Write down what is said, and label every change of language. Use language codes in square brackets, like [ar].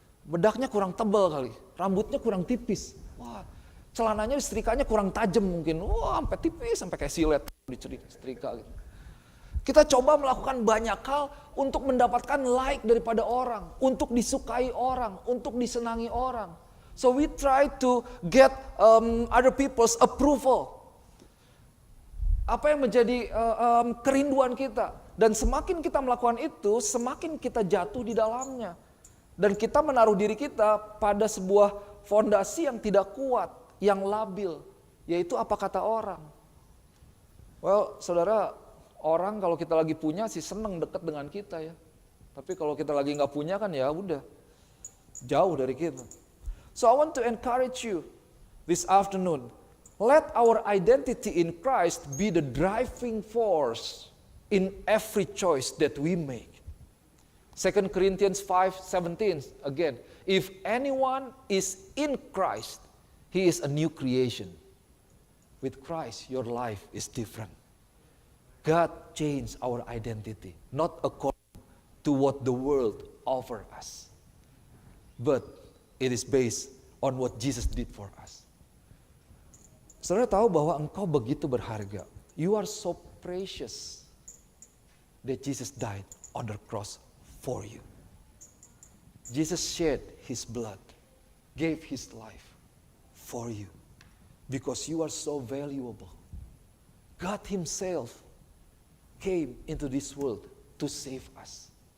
[id] Bedaknya kurang tebal kali, rambutnya kurang tipis, wah celananya setrikanya kurang tajam mungkin, wah sampai tipis, sampai kayak silet disetrika gitu. Kita coba melakukan banyak hal untuk mendapatkan like daripada orang, untuk disukai orang, untuk disenangi orang. [en] So we try to get other people's approval. [id] Apa yang menjadi kerinduan kita. Dan semakin kita melakukan itu, semakin kita jatuh di dalamnya. Dan kita menaruh diri kita pada sebuah fondasi yang tidak kuat, yang labil. Yaitu apa kata orang. Well, saudara, orang kalau kita lagi punya sih seneng deket dengan kita ya. Tapi kalau kita lagi nggak punya kan ya udah jauh dari kita. [en] So I want to encourage you this afternoon. Let our identity in Christ be the driving force in every choice that we make. 2 Corinthians 5:17 again. If anyone is in Christ, he is a new creation. With Christ, your life is different. God changed our identity, not according to what the world offers us, but it is based on what Jesus did for us. [id] Saudara tahu bahwa engkau begitu berharga. [en] You are so precious that Jesus died on the cross for you. Jesus shed his blood, gave his life for you because you are so valuable. God himself came into this world to save us.